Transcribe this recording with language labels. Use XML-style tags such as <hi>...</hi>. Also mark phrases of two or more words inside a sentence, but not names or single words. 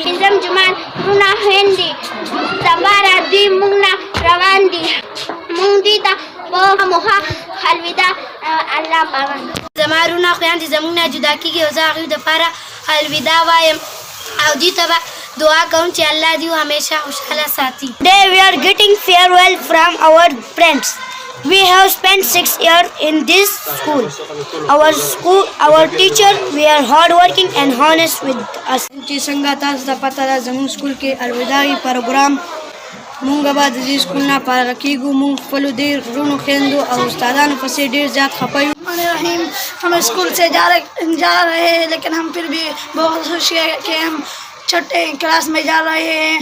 <ps>پنځم جومان وروڼه خویندې سبا راځي موږ نه روان دي موږ دې ته په موخه الوداع الله پاک زما وروڼه خویندې زموږ نه جدا کېږي او زه هغوی دپاره الوداع وایم او دوی ته به دعا کوم چې الله دې همیشه خوشحاله ساتي.</ps> <en>Today we are getting farewell from our friends. We have spent 6 years in this school. Our teacher, we are hardworking and honest with us.</en> <ps>چې څنګه تاسو ته پته ده زموږ سکول کې الوداعي پروګرام مونږ به د دې سکول نه فارغ کېږو مونږ خپلو دې وروڼو خویندو او استادانو پسې ډېر زیات خفه یو.</ps> <ur>رحیم ہم سکول سے جا رہے ہیں لیکن ہم پھر بھی بہت خوش ہیں کہ ہم چھٹے کلاس میں جا رہے ہیں.</ur>